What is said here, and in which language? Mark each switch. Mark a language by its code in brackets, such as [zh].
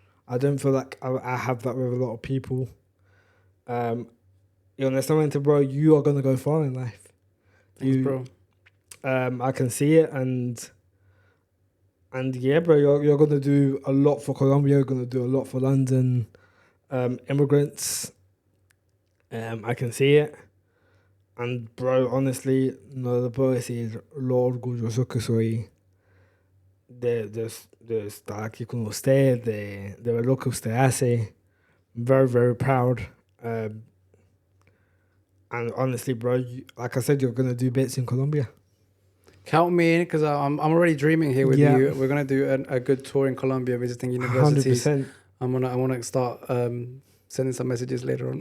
[en] I don't feel like I have that with a lot of people. [es] Y honestamente, [en] bro, you are going to go far in life. Thanks, bro. I can see it, and yeah, bro, you're going to do a lot for Colombia. You're going to do a lot for London immigrants. I can see it. And, bro, honestly, [es] no le puedo decir lo orgulloso que soy de estar aquí con usted, de ver lo que usted hace. [en] Very, very proud. And honestly, bro, like I said, you're going to do bits in Colombia. Count me in, because I'm already dreaming here with Yeah. you. We're gonna do a good tour in Colombia, visiting universities. 100%. I wanna start sending some messages later on.